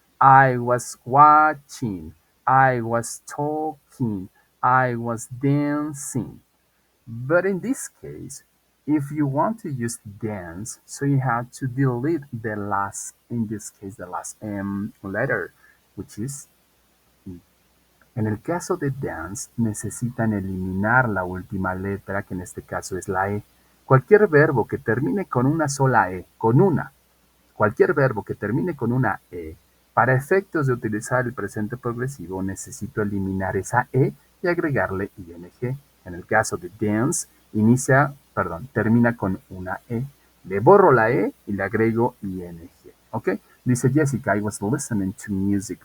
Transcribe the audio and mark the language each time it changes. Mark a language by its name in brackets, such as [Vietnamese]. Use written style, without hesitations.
[English] I was watching. I was talking. I was dancing. But in this case, If you want to use dance, so you have to delete the last, in this case, the last M letter, which is E. [Spanish] En el caso de dance, necesitan eliminar la última letra, que en este caso es la E. Cualquier verbo que termine con una sola E, cualquier verbo que termine con una E, para efectos de utilizar el presente progresivo, necesito eliminar esa E y agregarle ing. En el caso de dance, termina con una E. Le borro la E y le agrego ing. ¿Ok? Dice [English] Jessica, I was listening to music.